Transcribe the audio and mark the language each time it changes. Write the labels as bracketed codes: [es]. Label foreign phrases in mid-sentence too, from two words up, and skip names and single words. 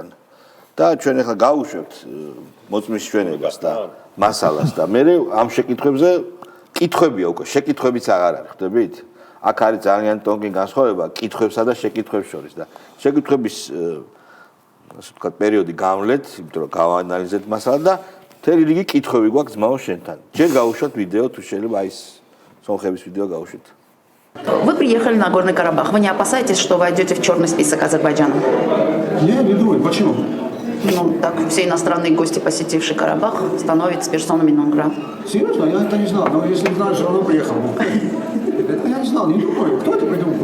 [ka] და ჩვენ ახლა გავუშვებთ მოწმის ჩვენებას და მასალას და მე ამ შეკითხვებზე კითხვებია უკვე, შეკითხვებიც აღარ არის, ხვდებით? აქ არის ძალიან ტონკი განსხვავება კითხვებსა და შეკითხვებს შორის და შეკითხვების ასე ვთქვათ პერიოდი გამლეთ, იმიტომ რომ გავაანალიზეთ მასალა და მთელი რიგი კითხვები გვაქვს ძმაო შენთან. ჯერ გავუშვათ ვიდეო თუ შეიძლება აი ეს სომხების ვიდეო გავუშვით. [ru] Вы приехали на Горный Карабах. Вы не опасаетесь, что войдете в черный список Азербайджана? Не думаю. Почему? Ну, так все иностранные гости, посетившие Карабах, становятся персонами нон-грата. Серьезно? Я это не знал. Но если знаю, что равно приехал. Это я не знал, не думаю. Кто это придумал?